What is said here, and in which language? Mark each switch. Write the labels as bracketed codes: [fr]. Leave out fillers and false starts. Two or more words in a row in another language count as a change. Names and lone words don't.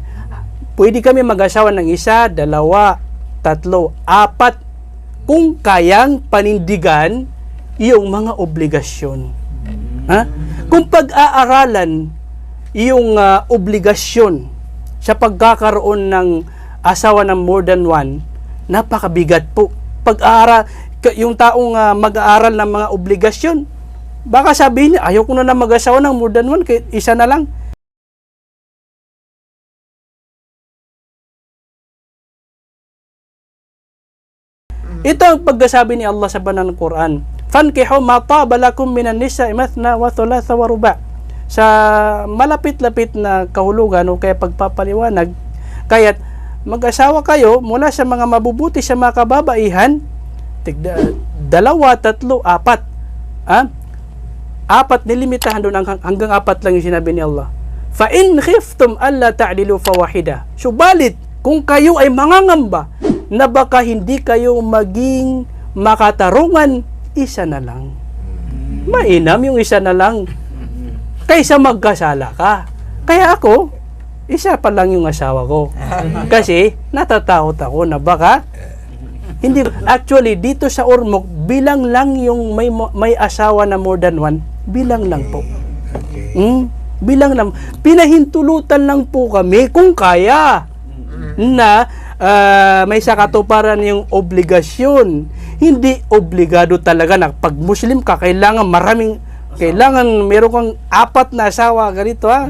[tl] Pwede kami mag-asawa ng 1, 2, 3, 4 kung kayang panindigan yung mga obligasyon. Ha? Kung pag-aaralan yung obligasyon sa pagkakaroon ng asawa ng [en] more than [tl] 1, napakabigat po. Pag-aaral, yung taong mag-aaral ng mga obligasyon, baka sabihin niya, ayaw ko na mag-asawa ng [en] more than [tl] 1, kaya isa na lang. Ito ang pagkasabi ni Allah sa banal ng Quran. [ar] فانكحوا ما طاب لكم من النساء مثنى وثلاث ورباع'. [tl] Sa malapit-lapit na kahulugan o kaya pagpapaliwanag, kaya't mag-asawa kayo mula sa mga mabubuti sa mga kababaihan, 2, 3, 4. 4 nilimitahan doon, hanggang 4 lang yung sinabi ni Allah. [ar] فإن خفتم ألا تعدلوا فواحدة. [tl] Subalit kung kayo ay mangangamba na baka hindi kayo maging makatarungan, isa na lang. Mainam yung isa na lang kaysa magkasala ka. Kaya ako, isa pa lang yung asawa ko. Kasi natatakot ako na baka hindi. Actually, dito sa Ormoc, bilang lang yung may asawa na [en] more than [tl] 1, bilang lang po. Bilang lang. Pinahintulutan lang po kami kung kaya na may sakatuparan yung obligasyon. Hindi obligado talaga na pag Muslim ka, kailangan meron kang 4 na asawa, ganito ha.